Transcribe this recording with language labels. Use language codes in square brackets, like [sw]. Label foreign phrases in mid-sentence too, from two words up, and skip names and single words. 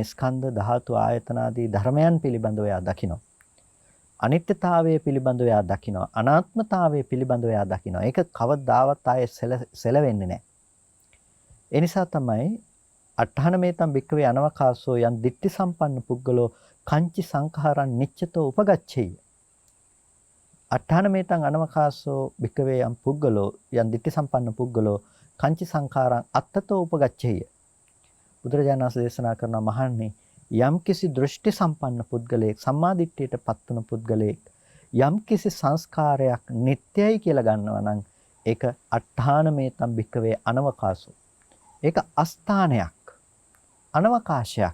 [si] ස්කන්ධ ධාතු ආයතන ආදී ධර්මයන් පිළිබඳව එයා දකිනවා. අනිත්‍යතාවය පිළිබඳව එයා දකිනවා. අනාත්මතාවය පිළිබඳව එයා දකිනවා. ඒක කවදාවත් ආයේ සැලවෙන්නේ නැහැ. ඒ නිසා තමයි [pi] අට්ඨාන මේතම් භික්කවේ අනවකාසෝ යන් දිට්ඨි සම්පන්න පුද්ගලෝ කංචි සංඛාරං නිච්චතෝ උපගච්ඡේය. අට්ඨාන මේතම් අනවකාසෝ භික්කවේ යම් පුද්ගලෝ යන් දිට්ඨි සම්පන්න පුද්ගලෝ කංචි සංඛාරං අත්තතෝ උපගච්ඡේය. [si] බුදුරජාණන් වහන්සේ දේශනා කරනවා මහන්නේ යම් කිසි දෘෂ්ටි සම්පන්න පුද්ගලයෙක් සම්මා දිට්ඨියට පත් වුණු පුද්ගලයෙක් යම් කිසි සංස්කාරයක් නිට්ටයයි කියලා ගන්නවා නම් ඒක [pi] අට්ඨාන මේතම් භික්කවේ අනවකාසෝ. [si] ඒක අස්ථානයක්, අනවකාශයක්.